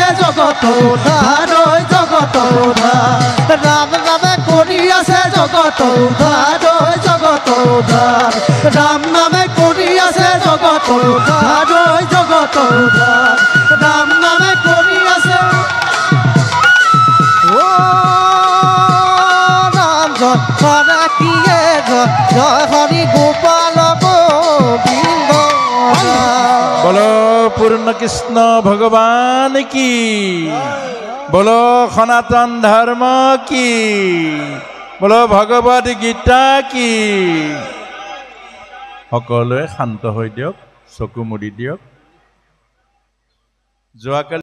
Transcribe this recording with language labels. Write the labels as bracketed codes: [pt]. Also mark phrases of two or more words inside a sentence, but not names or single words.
[as] জগত উদ্ধার জগত উদ্ধার রাম নামে করি আছে জগত উদ্ধার জগত উদ্ধার রাম নামে করি আছে জগত উদ্ধার জগত উদ্ধার রাম নামে করি আছে ও রাম জয় হরে কিয়ে জয় হরি গোপাল গোবিন্দ [hi] बोलो पूर्ण कृष्ण भगवान की बोलो सनातन धर्म की बोलो भगवत गीता की [as] সকলোৱে শান্ত হৈ দিয়ক চকু মুদি দিয়ক যোৱাকালি